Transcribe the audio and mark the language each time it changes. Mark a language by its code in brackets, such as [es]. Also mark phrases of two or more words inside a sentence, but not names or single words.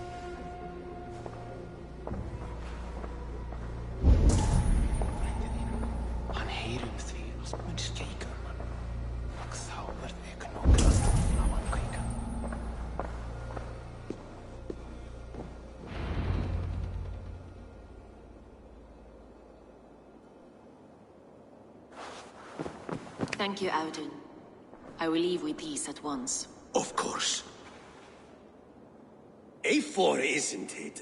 [is] Hann heyrir því að þú ert skeika. Og þá verð ég nokkuð á hann kveika. [en] Thank you, Auden. I will leave with these at once. Of course. A4, isn't it?